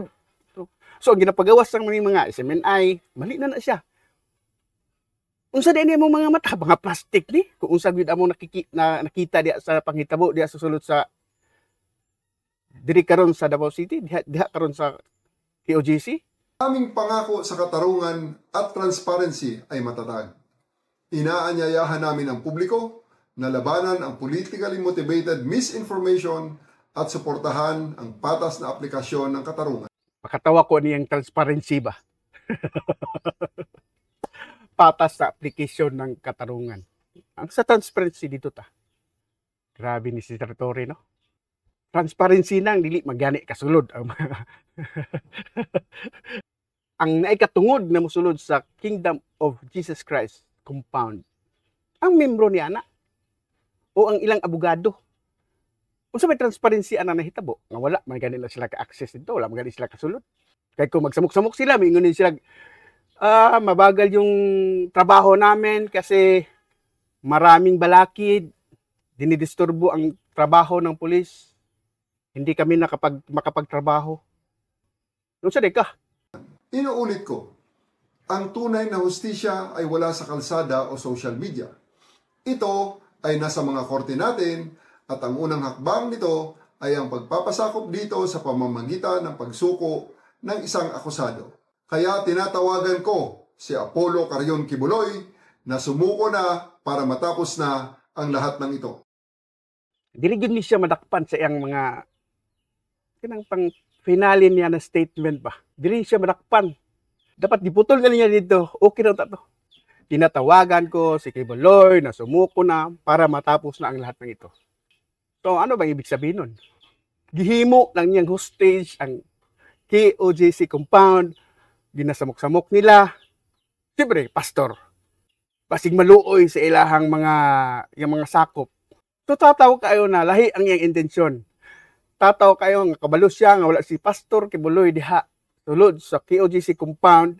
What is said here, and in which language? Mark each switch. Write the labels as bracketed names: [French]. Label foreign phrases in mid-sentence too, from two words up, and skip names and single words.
[Cebuano] So ang ginapagawas ng mga SMNI, mali na siya. Unsa din mo mga mata, mga plastic ni? Kung unsa gid amo nakita diya sa panghitabo diya sa sulod sa diri karon sa Davao City, diha karon sa KOJC. [Filipino] Aming pangako sa katarungan at transparency ay matatag. Inaanyayahan namin ang publiko na labanan ang [English] politically motivated misinformation [Filipino] at suportahan ang patas na aplikasyon ng katarungan. [Cebuano] Pakatawa ko niyang transparency ba? Patas sa application ng katarungan. Ang sa transparency dito ta. Grabe ni Sir Torre, no? Transparency nang dili magani kasulod ang ang naikatungod na mosulod sa Kingdom of Jesus Christ compound. Ang membro ni ana o ang ilang abogado. Unsa may transparency ana nahitabo nga wala man gani na sila ka-access dito, wala man gani sila kasulod. Kay kung magsamok-samok sila, [Filipino] mingunin sila mabagal yung trabaho namin kasi maraming balakid, dinidisturbo ang trabaho ng pulis. Hindi kami makapagtrabaho. [Cebuano] Unsa di ka? [Filipino] Inuulit ko, ang tunay na hustisya ay wala sa kalsada o [English] social media. [Filipino] Ito ay nasa mga korte natin at ang unang hakbang nito ay ang pagpapasakop dito sa pamamagitan ng pagsuko ng isang akusado. Kaya tinatawagan ko si Apollo Carrion Kibuloy na sumuko na para matapos na ang lahat ng ito. [Cebuano] Dili gyud ni siya madakpan sa iyang mga kanang pang finale niya na statement ba. Dili siya madakpan. Dapat diputol na niya dito. Okay na to. [Filipino] Tinatawagan ko si Kibuloy na sumuko na para matapos na ang lahat ng ito. So ano bang ibig sabihin nun? [Cebuano] Gihimo lang niyang hostage ang KOJC compound, ginasamok-samok nila. Siyempre, pastor. Basig maluoy sa ilahang yung mga sakop. So tataw kayo na lahi ang iyang intensyon. Tataw kayo nga kabalo siya nga wala si Pastor Kibuloy diha sulod sa KOJC compound.